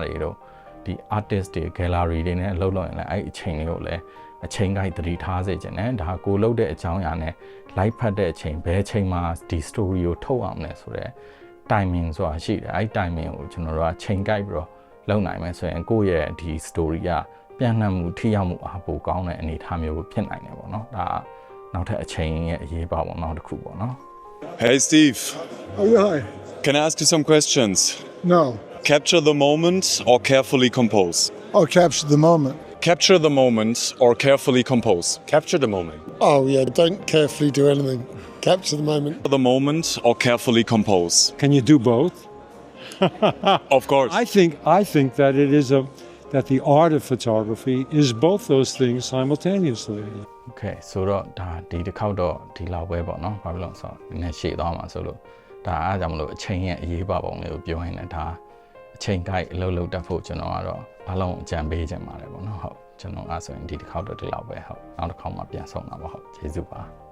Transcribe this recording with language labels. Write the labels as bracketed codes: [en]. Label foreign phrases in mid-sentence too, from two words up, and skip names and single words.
[my] တွေတို့ဒီ artist တွေ gallery တွေနဲ့လှုပ်လို့ရင်လည်းအဲ့အချိန်လေးကိုလည်းအချိန်ကိုက်သတိထားစေချင်တယ်ဒါကိုလှုပ်တဲ့အကြောင်းအရာနဲ့ live ဖတ်တဲ့အချိန်ဘယ်အချိန်မှာဒီ story ကိုထုတ်အောင်လဲဆိုတော့ timing ဆိုတာရှိတယ်အဲ့ timing ကိုကျွန်တော်တို့ကချိန်ကိုက်ပြီးတော့လုပ်နိုင်မယ်ဆိုရင်ကိုယ့်ရဲ့ဒီ story ကပြန့်နှံ့မှုထိရောက်မှုအားပိုကောင်းတဲ့အနေအထားမျိုးဖြစ်နိုင်တယ်ပေါ့နော်ဒါနောက်ထပ်အချိန်ရဲ့အရေးပါပုံနောက်တစ်ခုပေါ့နော် [en] Hey Steve. Oh yeah, hi. Can I ask you some questions? No. Capture the moment or carefully compose? I'll capture the moment. Capture the moment or carefully compose? Capture the moment. Oh yeah, don't carefully do anything. Capture the moment. The moment or carefully compose? Can you do both? Of course. I think that that the art of photography is both those things simultaneously. [my] Okay ဆိုတော့ဒါဒီတစ်ခေါက်တော့ဒီလောက်ပဲပေါ့နော်ဘာဖြစ်လို့ဆိုတော့ဒီနေ့ရှေ့သွားမှာဆိုလို့ဒါအားကြောင့်မလို့အချိန်ရဲ့အရေးပါပုံလေးကိုပြောရင်းနဲ့ဒါအချိန်ကိုက်အလုပ်လုပ်တတ်ဖို့ကျွန်တော်ကတော့ဘာလုံးအကြံပေးချင်ပါတယ်ပေါ့နော်ဟုတ်ကျွန်တော်အားဆိုရင်ဒီတစ်ခေါက်တော့ဒီလောက်ပဲဟုတ်နောက်တစ်ခေါက်မှပြန်ဆောင်တာပါဟုတ်ကျေးဇူးပါ